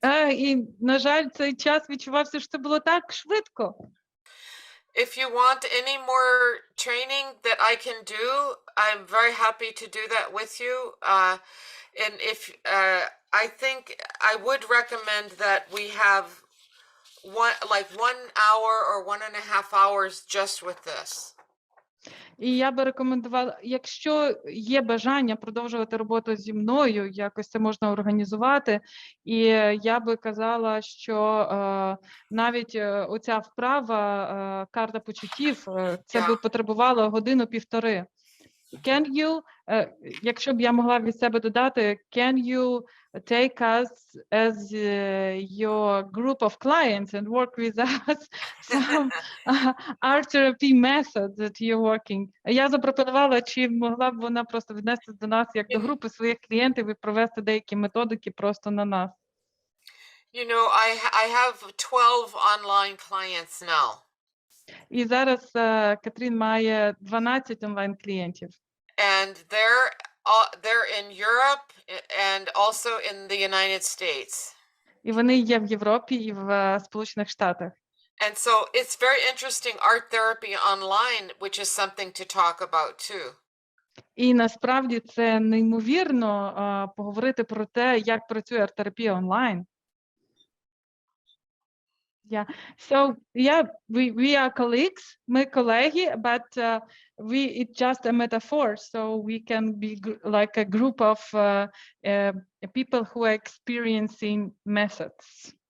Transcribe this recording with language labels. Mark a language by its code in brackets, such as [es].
[uk] І, на жаль, цей час відчувався, що це було так швидко. [en] If you want any more training that I can do, I'm very happy to do that with you. And if I think I would recommend that we have 1 hour or 1.5 hours just with this. [uk] І я би рекомендувала, якщо є бажання продовжувати роботу зі мною, якось це можна організувати. І я би казала, що навіть оця вправа, карта почуттів, це би потребувало 1-1.5 години. Якщо б я могла від себе додати, [en] can you take us as your group of clients and work with us some art therapy methods that you're working? [uk] Я запропонувала, чи могла б вона просто віднести до нас як до групи своїх клієнтів і провести деякі методики просто на нас. [en] You know, I have 12 online clients now. [uk] І зараз Кетрін має 12 онлайн-клієнтів. [en] And they're in Europe and also in the United States. [uk] І вони є в Європі і в Сполучених Штатах. [en] And so it's very interesting art therapy online, which is something to talk about too. [uk] І насправді це неймовірно поговорити про те, як працює арт-терапія онлайн. [en] Yeah. So yeah, we are colleagues, [uk] ми колеги, [en] but it's just a metaphor. So we can be like a group of people who are experiencing methods.